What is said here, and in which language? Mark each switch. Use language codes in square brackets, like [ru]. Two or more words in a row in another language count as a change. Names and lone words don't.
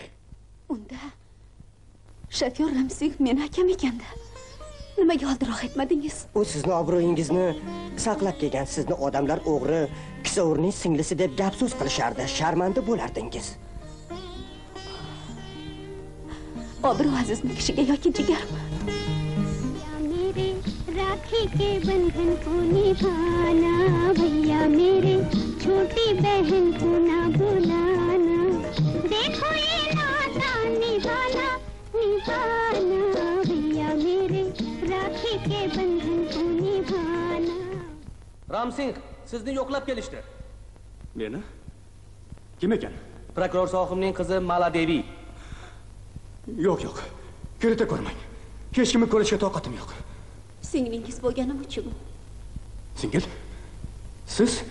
[uz] Unda shofyor Ramsing meni akam ekanda. Nimaga oldinroq aytmadingiz? U sizni obro'yingizni saqlab kelgan. Sizni odamlar o'g'ri, kisavurning singlisi deb gap so'z qilishardi. Sharmanda bo'lardingiz. Obro' azizmi kishiga yoki jigarmi? [hi] मेरे राखी के बंधन को निभाना, भैया मेरे छोटी बहन को ना बुलाना, देखो ये नाता निभाना निभाना, भैया मेरे राखी के बंधन को निभाना. [uz] Ramsing, sizni yo'qlab kelishdi. Meni? Kim ekan? Prokuror sohibning qizi Maladevi. Yo'q. Kirita ko'rmang. Hech kimni ko'rishga toqatim yo'q. Singlingiz bo'lganim uchun. Singil? Siz?